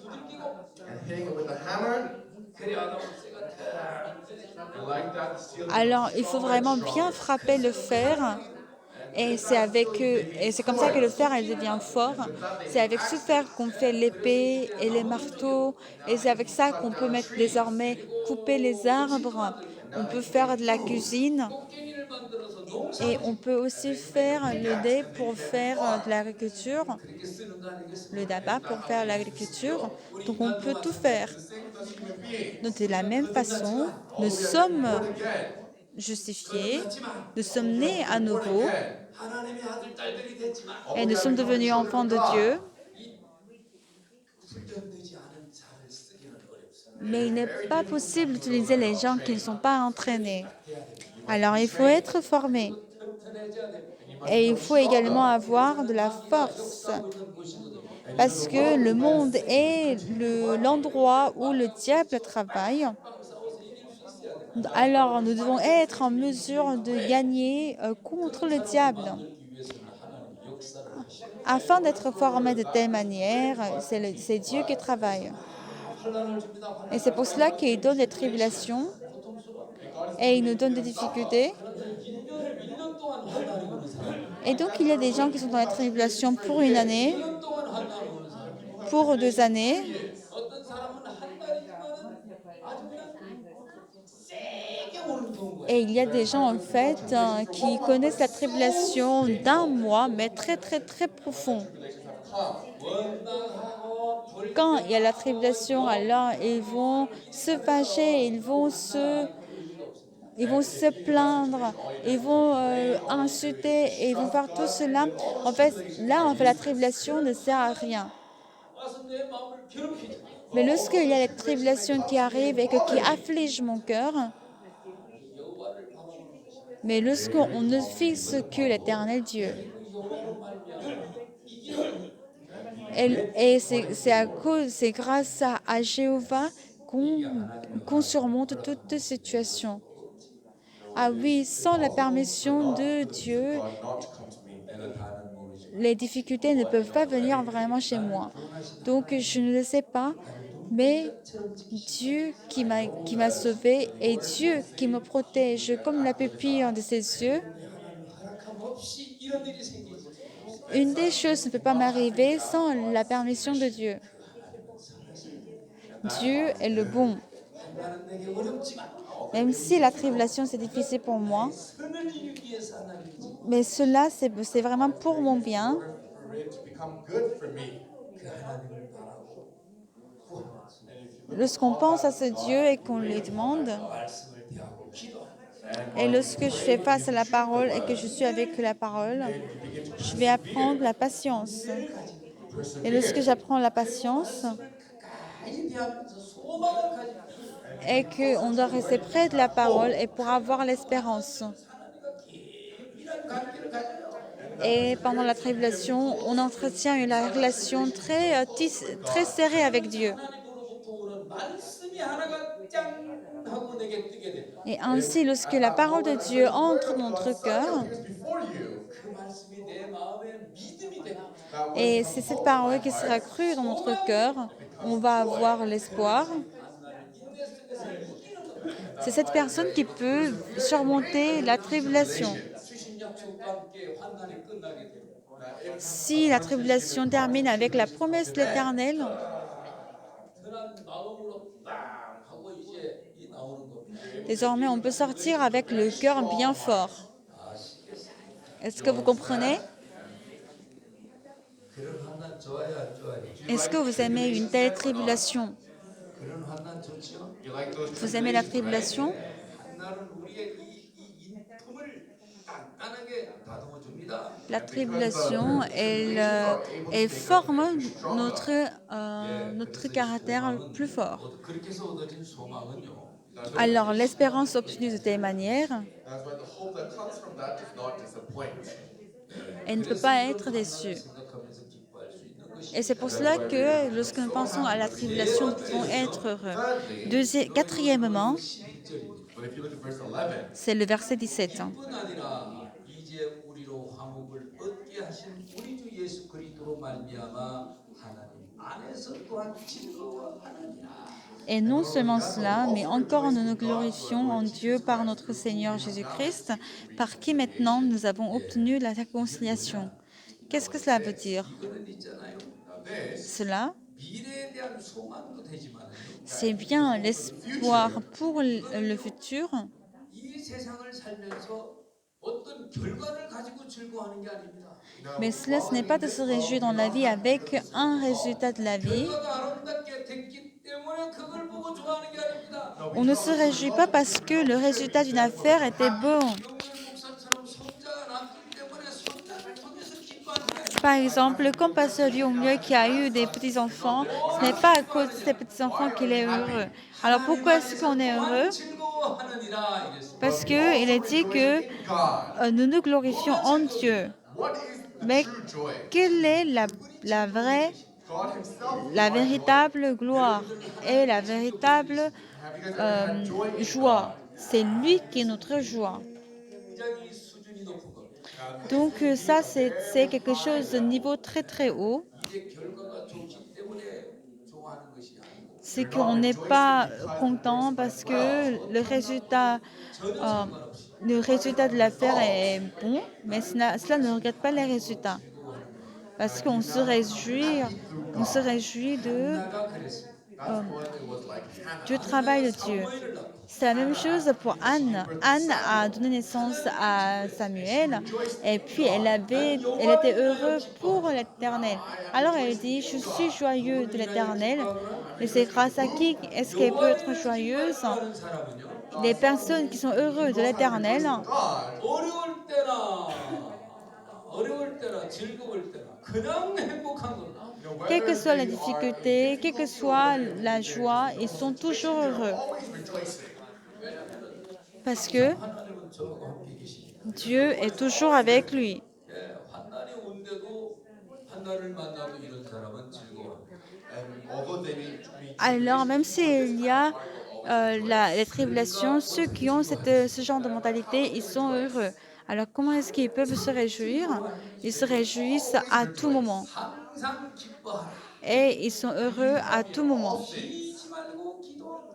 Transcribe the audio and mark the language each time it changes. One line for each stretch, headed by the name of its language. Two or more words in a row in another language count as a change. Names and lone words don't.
French: Alors, il faut vraiment bien frapper le fer. Et c'est comme ça que le fer elle devient fort. C'est avec ce fer qu'on fait l'épée et les marteaux. Et c'est avec ça qu'on peut désormais couper les arbres. On peut faire de la cuisine.
Korean: 깽이를 만들어서 농사
French: Et on peut aussi faire le dé pour faire de l'agriculture.
Korean: 그렇게 쓰는 거 아니겠습니까?
French: Le daba pour faire l'agriculture. Donc on peut tout faire. Donc de la même façon, nous sommes justifiés, nous sommes nés à nouveau
Korean: 하나님의 아들 딸들이 됐지만
French: et nous sommes devenus enfants de Dieu.
Korean: 훈련되지 않은 자를 쓰기는 어렵습니다.
French: Mais il n'est pas possible d'utiliser les gens qui ne sont pas entraînés. Alors il faut être formé.
Korean: 튼튼해져야 됩니다.
French: Et il faut également avoir de la force. Parce que le monde est l'endroit où le diable travaille. Alors nous devons être en mesure de gagner contre le diable. Afin d'être formés de telle manière, c'est Dieu qui travaille. Et c'est pour cela qu'il donne des tribulations et il nous donne des difficultés. Et donc il y a des gens qui sont dans la tribulation pour une année, pour 2 années.
Korean: 어떤 사람은 한 달이지만은 아주 그냥 세게 오는 경우가
French: Et il y a des gens en fait qui connaissent la tribulation d'un mois, mais très très très profond. Quand il y a la tribulation, alors ils vont se fâcher, ils vont se plaindre, ils vont insulter et ils vont faire tout cela. En fait, la tribulation ne sert à rien.
Korean: 와서 내 마음을 괴롭히죠.
French: Mais lorsqu'il y a les tribulations qui arrivent et qui affligent mon cœur, mais lorsqu'on ne fixe que l'éternel Dieu, et c'est grâce à Jéhovah qu'on surmonte toute situation. Ah oui, sans la permission de Dieu, les difficultés ne peuvent pas venir vraiment chez moi. Donc je ne le sais pas, Mais
Korean: 별처럼 지키시고
French: Dieu qui m'a sauvé et Dieu qui me protège comme la pupille de ses yeux.
Korean: 하나님 허락함 없이 이런 일이 생기지 않습니다.
French: Une des choses ne peut pas m'arriver sans la permission de Dieu.
Korean: 하나님은 선하십니다.
French: Dieu est le bon.
Korean: 환난은 내게 어렵지만
French: Même si la tribulation c'est difficile pour moi,
Korean: 선을 이루기 위해서 하나님이지
French: mais cela c'est vraiment pour mon bien.
English: For it to become good for me.
Korean: 그 하나님을 바라고 구하면서
French: Lorsqu'on pense à ce Dieu et qu'on lui demande,
Korean: 말씀을 대하고 기도하는
French: et lorsque je fais face à la parole et que je suis avec la parole, je vais apprendre la patience. Et lorsque j'apprends la patience
Korean: 가까이 대하면서 소망을 가지고
French: et qu'on doit rester près de la parole et pour avoir l'espérance.
Korean: 하나님과 긴밀한 관계를 가져요.
French: Et pendant la tribulation, on entretient une relation très serrée avec Dieu.
Korean: 하나님으로부터 오는 말씀이 하나가 짱 하고 내게 뜨게 된다.
French: Et ainsi, lorsque la parole de Dieu entre dans notre cœur,
English: Because before you,
Korean: 그 말씀이 내 마음에 믿음이 되고
French: et c'est cette parole qui sera crue dans notre cœur, on va avoir l'espoir.
Korean: 인내 속에서 이기는 것.
French: C'est cette personne qui peut surmonter la tribulation.
Korean: 주신 약속과 함께 환난이 끝나게 되고
French: Si la tribulation termine avec la promesse de l'Éternel,
Korean: 편한 마음으로 빵 하고 이제 이 나오는 겁니다.
French: désormais on peut sortir avec le cœur bien fort.
Korean: 아시겠어요?
French: Est-ce que vous comprenez?
Korean: 그런 환난 좋아요, 안 좋아요?
French: Est-ce que vous aimez une telle tribulation?
Korean: 그런 환난 좋죠?
English: you like those
French: Vous aimez la tribulation?
Korean: 환난은 우리의 이 인품을 단단하게 다듬어 줍니다.
French: La tribulation, elle forme notre caractère plus fort.
Korean: 그렇게 해서 얻어진 소망은요.
French: Alors, l'espérance obtenue de telle manière,
English: That's why the hope that comes from that does not disappoint.
French: elle ne peut pas être déçue.
Korean: 생각하면서 기뻐할 수 있는 것이.
French: Et c'est pour cela que lorsque nous pensons à la tribulation, nous pouvons être heureux. Quatrièmement,
Korean: 11절입니다.
English: But if you look at verse 11,
French: c'est le verset 17.
Korean: 뿐 아니라 이제 우리로 화목을 얻게 하신 우리 주 예수 그리스도로 말미암아 하나님 안에서 또한 즐거워하느니라.
French: Et non seulement cela, mais encore nous nous glorifions en Dieu par notre Seigneur Jésus-Christ, par qui maintenant nous avons obtenu la réconciliation. Qu'est-ce que cela veut dire?
Korean: 이거는 있잖아요.
French: Cela,
Korean: 미래에 대한 소망도 되지만요.
French: c'est bien l'espoir pour le futur,
Korean: 이 세상을 살면서 어떤 결과를 가지고 즐거워하는 게 아닙니다.
French: mais cela, ce n'est pas de se réjouir dans la vie avec un résultat de la vie.
Korean: 결과가 아름답게 됐기 때문에 그걸 보고 좋아하는 게 아닙니다.
French: On ne se réjouit pas parce que le résultat d'une affaire était bon.
Korean: 용렬 목사처럼 손자가 낳기 때문에 손자를 통해서 기뻐하는 게 아닙니다.
French: Par exemple, comme Pasteur Liu qui a eu des petits-enfants, ce n'est pas à cause de ses petits-enfants qu'il est heureux. Alors pourquoi est-ce qu'on est heureux?
Korean: 즐거워하느니라 이랬습니다.
French: Parce qu'il est dit que
English: God,
French: nous nous glorifions en Dieu.
English: what is the
French: Mais
English: true joy?
French: quelle est la vraie,
English: God Himself.
French: la véritable gloire et la véritable
English: Have you guys ever had joy in
French: joie?
English: God?
French: C'est lui qui est notre joie.
Korean: 굉장히 수준이 높은 겁니다.
French: Donc ça, c'est quelque chose de niveau très très haut.
Korean: 이게 결과가 좋기 때문에 좋아하는 것이 아니고
French: C'est qu'on n'est pas content parce que euh, le résultat de l'affaire est bon, mais cela ne regarde pas les résultats. Parce qu'on se réjouit de,
Korean: 나가 그랬습니다.
English: That's what it was like. Hannah.
French: du travail de Dieu.
Korean: 사무엘을 낳고
French: C'est la même chose pour Anne. Anne a donné naissance à Samuel et puis elle était heureuse pour l'Éternel. Alors elle dit, je suis joyeux de l'Éternel. Et c'est grâce à qui est-ce qu'elle peut être joyeuse?
Korean: 하는 사람은요.
French: Les personnes qui sont heureuses de l'Éternel,
English: God,
Korean: 어려울 때나 즐거울 때나 그냥 행복한 겁니다.
French: quelle que soit la difficulté, quelle que soit la joie, ils sont toujours heureux.
English: always rejoicing.
French: Parce que
Korean: 하나님은 저하고 함께 계십니다.
French: Dieu est toujours avec lui.
Korean: 예, 환난이 온데도 환난을 만나도 이런 사람은 즐거워합니다.
English: And although they may be
French: Alors, même s'il y a les tribulations, ceux qui ont ce genre de mentalité, ils sont heureux. Alors, comment est-ce qu'ils peuvent se réjouir? Ils se réjouissent à tout moment.
Korean: 항상 기뻐하라.
French: et ils sont heureux à tout moment.
Korean: 쉬지 말고 기도하고